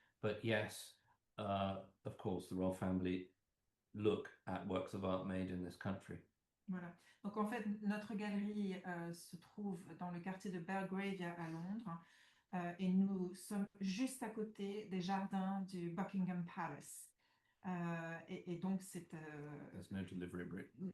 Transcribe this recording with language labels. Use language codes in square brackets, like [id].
[en] But yes, of course, the royal family look at works of art made in this country. [fr] Voilà. Donc en fait, notre galerie se trouve dans le quartier de Belgravia à Londres et nous sommes juste à côté des jardins du Buckingham Palace. Et donc, [en] There's no delivery route.